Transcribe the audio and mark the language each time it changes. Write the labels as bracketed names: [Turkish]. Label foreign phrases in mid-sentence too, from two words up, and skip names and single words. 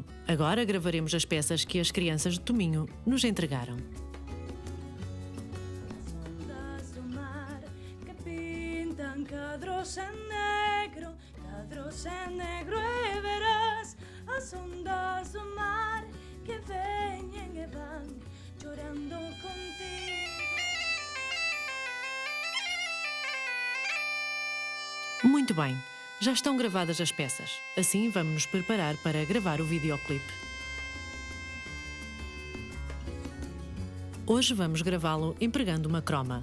[Portuguese] Agora gravaremos as peças que as crianças de Tominho nos entregaram. [Galician] Ondas do mar que pintan cadros en negro e verás as ondas do mar que veñen e van chorando contigo. [Portuguese] Muito bem. Já estão gravadas as peças, assim vamos nos preparar para gravar o videoclipe. Hoje vamos gravá-lo empregando uma croma.